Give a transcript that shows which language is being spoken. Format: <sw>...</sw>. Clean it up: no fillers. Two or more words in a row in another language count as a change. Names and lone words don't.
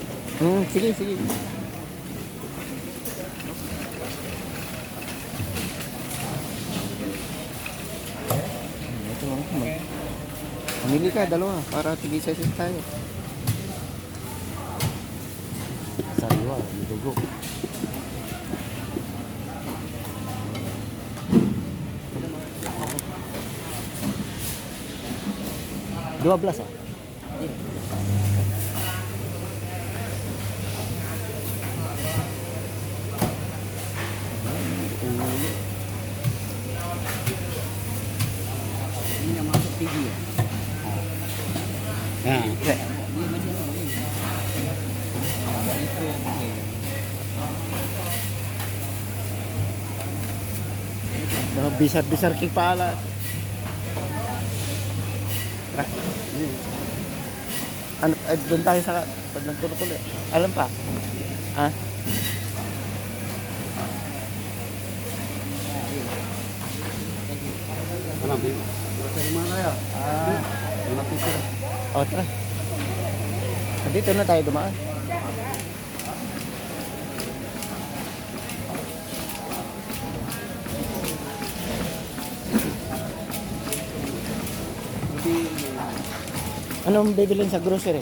<tl>Sige, sige. Ito lang. Pamili ka, dalawa. Para tigisa-sis tayo. Sariwa, yung dugo.</tl> <id>Dua belas, ah? Ini yang masuk tinggi ya? Nah. Besar-besar kepala.</id> <tl>Ano, doon tayo sa pag nagtuloy-tuloy. Alam pa? Ah? Ano, babe?</tl> <id>Dari mana ya?</id> <tl>Ah, 5 piso. O, tara. Dito na tayo dumaan. Anong bibilin sa grocery?</tl>